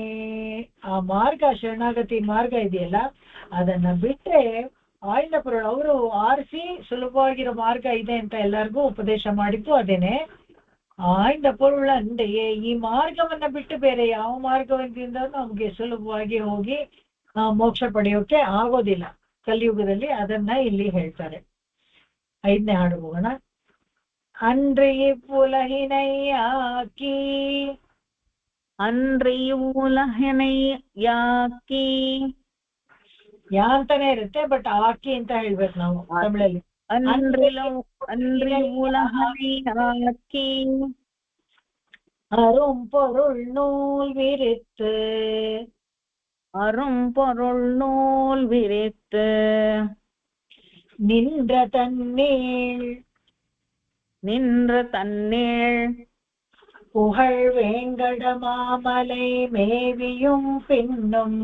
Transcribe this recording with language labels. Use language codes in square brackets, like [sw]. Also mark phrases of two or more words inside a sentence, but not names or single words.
[kn] ಆ ಮಾರ್ಗ, ಶರಣಾಗತಿ ಮಾರ್ಗ ಇದೆಯಲ್ಲ, ಅದನ್ನ ಬಿಟ್ರೆ [ta] ஆய்ந்த பொருள் [kn] ಅವರು ಆರಿಸಿ ಸುಲಭವಾಗಿರೋ ಮಾರ್ಗ ಇದೆ ಅಂತ ಎಲ್ಲರಿಗೂ ಉಪದೇಶ ಮಾಡಿದ್ದು ಅದೇನೆ. [ta] ஆய்ந்த பொருளன்றியே. [kn] ಈ ಮಾರ್ಗವನ್ನ ಬಿಟ್ಟು ಬೇರೆ ಯಾವ ಮಾರ್ಗದಿಂದ ನಮ್ಗೆ ಸುಲಭವಾಗಿ ಹೋಗಿ ಮೋಕ್ಷ ಪಡೆಯೋಕೆ ಆಗೋದಿಲ್ಲ ಕಲಿಯುಗದಲ್ಲಿ. ಅದನ್ನ ಇಲ್ಲಿ ಹೇಳ್ತಾರೆ. 5ನೇ ಹಾಡು ಹೋಗೋಣ. [ta] அன்று இவ்வுலகினையாக்கி அன்று இவ்வுலகினை ಯಾಕಿ [kn] ಯಾ ಅಂತಾನೆ ಇರುತ್ತೆ, ಬಟ್ ಆಕಿ ಅಂತ ಹೇಳ್ಬೇಕು ನಾವು ತಮಿಳಲ್ಲಿ. [ta] அன்று இவ்வுலகினை யாக்கி அரும் பொருள் நூல் விரித்து அரும் பொருள் நூல் விரித்து நின்ற தன்னீள் புகழ் வேங்கட மாமலை மேவியும் பின்னும்